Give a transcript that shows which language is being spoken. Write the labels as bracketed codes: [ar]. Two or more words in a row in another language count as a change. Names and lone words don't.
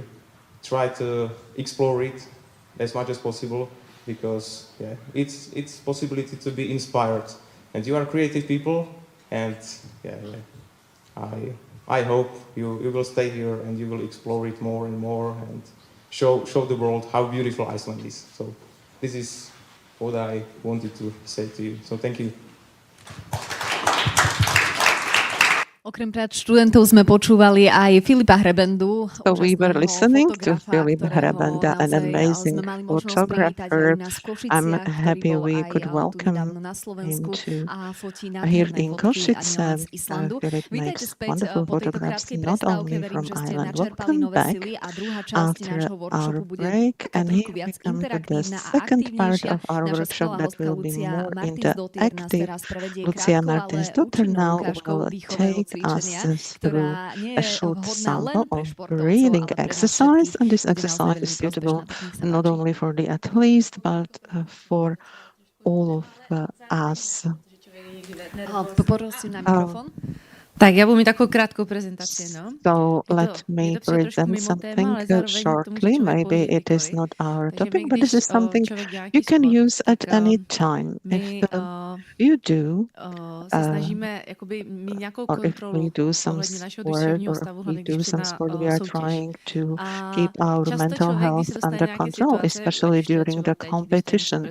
[en] Try to explore it as much as possible because it's possibility to be inspired, and you are creative people, and I hope you will stay here and you will explore it more and more and show the world how beautiful Iceland is. So this is what I wanted to say to you. So thank you. [sk] Okrem študentov sme počúvali aj Filipa Hrebendu. [en] So we were listening to Filip Hrebenda, an amazing photographer. I'm happy we could welcome him to here in Košice. Filip makes wonderful photographs not only from Ireland. Welcome back after our break, and here we come to the second part of our workshop that will be more interactive. Lucia Martinsdottir now will take us through a short sample of breathing exercise, and this exercise is suitable not only for the athletes but for all of us. [sk] Poprosím na mikrofón. [cs] Tak já budu mít takovou krátkou prezentaci, no. [en] So let me present something shortly. Maybe it is not our topic, but this is something you can use at any time. If you do, or if we do some sport, or if we do some sport, we are trying to keep our mental health under control, especially during the competition.